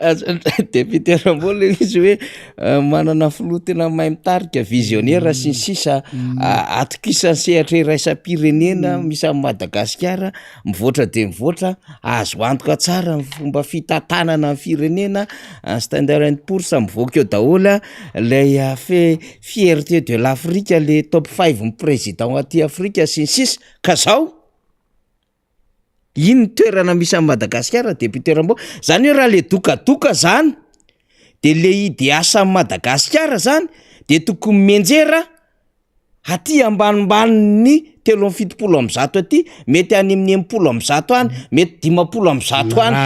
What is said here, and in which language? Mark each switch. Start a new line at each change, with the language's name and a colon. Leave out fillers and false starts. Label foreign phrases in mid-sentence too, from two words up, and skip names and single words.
Malagasy: député Rambola izy hoe manana filoha tena mahay mitarika visionnaire sy ny sisa atokisany sehatra iraisam-pirenena misy amin'ny Madagasikara mivoatra de mivoatra azo antoka tsara ny fomba fitantanana ny firenena Standard & Poor's mivoaka eo daholo lay
French: fierté de l'Afrique
Malagasy: le top 5 ny président aty Afrika sy ny sisa ka zao iny toerana misy amin'ny Madagasikara député Rambo zany hoe raha le dokadoka zany de le idiasa amin'ny Madagasikara zany de tokony menjera aty ambanimbany 370 aty mety any amin'ny 90 any mety 50 any